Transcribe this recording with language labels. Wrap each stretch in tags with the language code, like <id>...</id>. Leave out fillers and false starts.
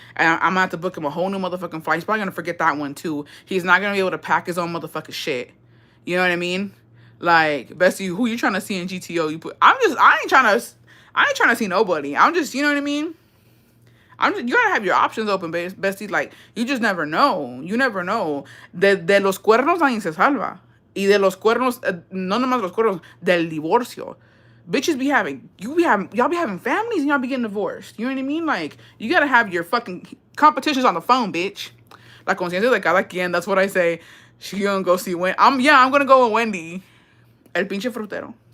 <en>And I'm gonna have to book him a whole new motherfucking flight. He's probably gonna forget that one too. He's not gonna be able to pack his own motherfucking shit. You know what I mean? Like, Bessie, who you trying to see in GTO? I ain't trying to see nobody. I'm just, you know what I mean? You gotta have your options open, Bestie. Like, you just never know. You never know.</en> <es>De los cuernos nadie se salva. Y de los cuernos, no nomás los cuernos, del divorcio.</es> <en>Bitches y'all be having families and y'all be getting divorced. You know what I mean? Like, you gotta have your fucking competitions on the phone, bitch.</en> <es>La conciencia de cada quien,</es> <en>that's what I say. She gonna go see Wendy. I'm gonna go with Wendy.</en> <es>El pinche frutero.</es>